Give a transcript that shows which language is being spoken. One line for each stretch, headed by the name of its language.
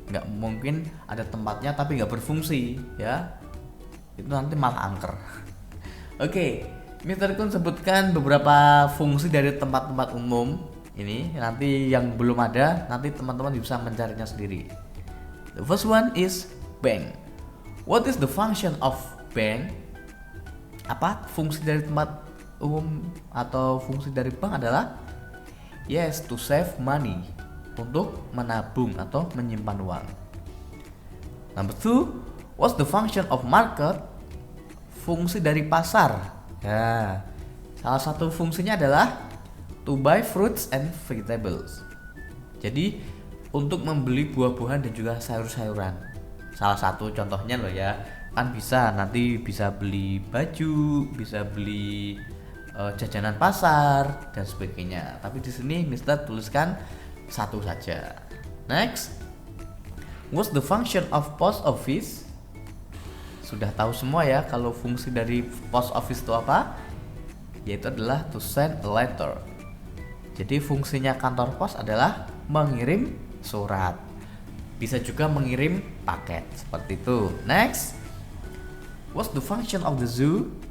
Indonesian: Nggak mungkin ada tempatnya tapi nggak berfungsi, ya. Itu nanti malah angker. Oke, Mr. Kun sebutkan beberapa fungsi dari tempat-tempat umum. Ini nanti yang belum ada, nanti teman-teman bisa mencarinya sendiri.
English: The first one is bank. What is the function of bank?
Indonesian: Apa fungsi dari tempat umum atau fungsi dari bank adalah
English: yes, to save money,
Indonesian: untuk menabung atau menyimpan uang.
English: Number two, what's the function of market?
Indonesian: Fungsi dari pasar. Ya, salah satu fungsinya adalah
English: to buy fruits and vegetables.
Indonesian: Jadi untuk membeli buah-buahan dan juga sayur-sayuran. Salah satu contohnya loh ya, kan bisa nanti bisa beli baju, bisa beli jajanan pasar dan sebagainya. Tapi di sini Mister tuliskan satu saja.
English: Next, what's the function of post office?
Indonesian: Sudah tahu semua ya kalau fungsi dari post office itu apa? Yaitu adalah
English: to send a letter.
Indonesian: Jadi fungsinya kantor pos adalah mengirim surat. Bisa juga mengirim paket seperti itu.
English: Next, what's the function of the zoo?